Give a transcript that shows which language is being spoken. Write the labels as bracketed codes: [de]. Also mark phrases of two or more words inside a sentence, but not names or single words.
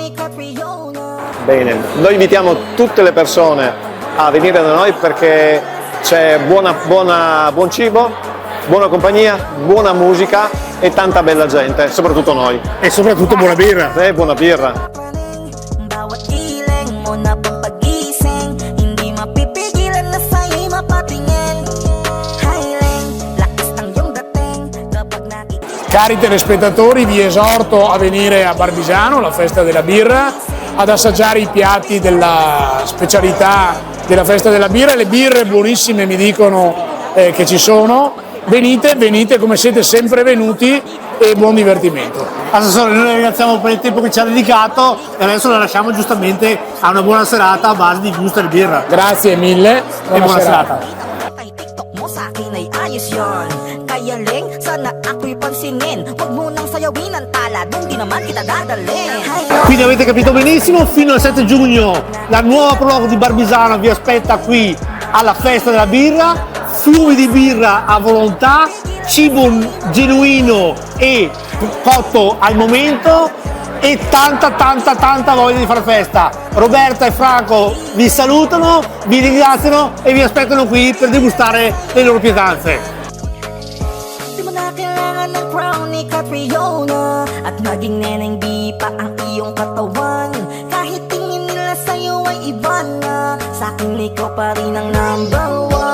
[it] Bene, noi invitiamo tutte le persone a venire da noi perché c'è buon cibo, buona compagnia, buona musica e tanta bella gente, soprattutto noi. E soprattutto buona birra. E buona birra. [tl] Bawat giling mo na pagpagising, hindi mapipigilan na sa'yo'y mapatingin. Highling, lakas ng iyong dating kapag nakikita. [it] Cari telespettatori, vi esorto a venire a Barbisano, la festa della birra, ad assaggiare i piatti della specialità della festa della birra, le birre buonissime mi dicono che ci sono. Venite come siete sempre venuti e buon divertimento. Assessore, noi la ringraziamo per il tempo che ci ha dedicato e adesso la lasciamo giustamente a una buona serata a base di gusto e buona birra. Grazie mille E buona serata. [tl] Kay TikTok mo sa'kin ay ayos yun. Kaya Ling, sana ako'y pansinin. Huwag mo nang sayawin ang tala, dun di naman kita dadalhin. [it] Quindi avete capito benissimo, fino al 7 giugno la nuova prologo di Barbisano vi aspetta qui alla festa della birra, fiumi di birra a volontà, cibo genuino e cotto al momento e tanta voglia di fare festa. Roberta e Franco vi salutano, vi ringraziano e vi aspettano qui per degustare le loro pietanze. [tl] Di mo na kailangan ng crown ni Catriona at maging neneng di pa ang iyong katawan. Kahit tingin nila sa'yo ay iba na, sa'kin ikaw pa rin ang [en] number one.